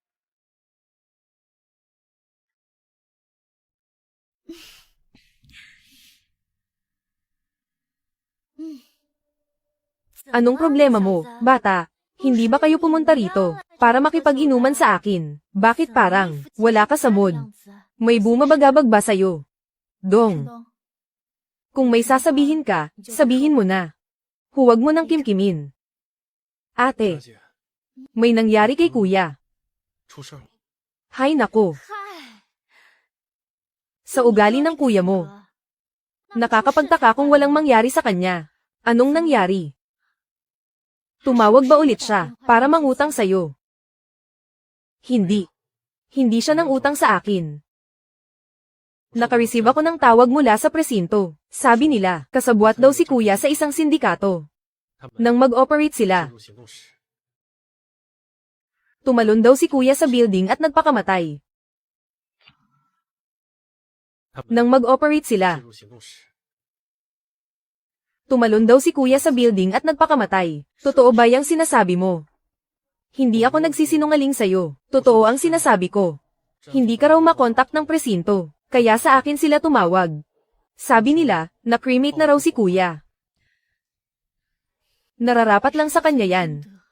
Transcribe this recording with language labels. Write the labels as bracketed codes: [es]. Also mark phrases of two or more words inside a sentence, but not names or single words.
[tl] Anong problema mo, bata? Hindi ba kayo pumunta rito para makipag-inuman sa akin? Bakit parang wala ka sa mood? May bumabagabag ba sa'yo? Dong, kung may sasabihin ka, sabihin mo na. Huwag mo nang kimkimin. [zh] 大 [tl] Ate, [zh] 姐， [tl] may nangyari kay kuya. [zh] 出事了。 [tl] Hay nako, [zh] 嗨， [tl] sa ugali ng kuya mo. Nakakapagtaka kung walang mangyari sa kanya. Anong nangyari? Tumawag ba ulit siya para mangutang sa'yo? Hindi. Hindi siya nang utang sa akin. Nakareceive ako ng tawag mula sa presinto. Sabi nila, kasabwat daw si kuya sa isang sindikato. [zh] 他们 [tl] Nang mag-operate [zh] 进 [tl] sila, [zh] 入行动时， [tl] tumalon daw si kuya sa building at nagpakamatay. [zh] 他们 [tl] Nang mag-operate sila, [zh] 进入行动时， [tl] tumalon daw si kuya sa building at nagpakamatay. Totoo ba yung sinasabi mo? Hindi ako nagsisinungaling sa'yo. Totoo ang sinasabi ko. Hindi ka raw makontak ng presinto, kaya sa akin sila tumawag. Sabi nila, na-cremate na raw si kuya. Nararapat lang sa kanya yan.